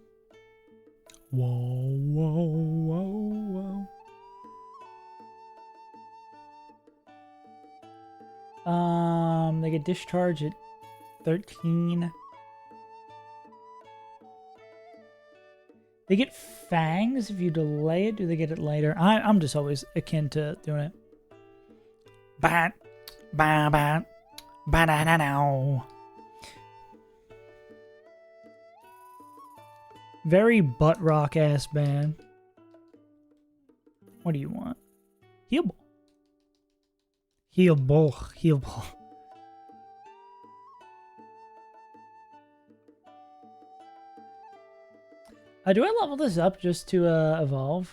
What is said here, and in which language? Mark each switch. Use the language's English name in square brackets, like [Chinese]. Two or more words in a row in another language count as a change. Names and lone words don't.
[English] Whoa, whoa, whoa, whoa. They get discharged at 13. They get fangs if you delay it. Do they get it later? I'm just always akin to doing it. Bat, bat, bat, ba-da-da-dow. Very butt rock ass band. What do you want? Heal ball. Heal ball. Heal ball. Do I level this up just to evolve?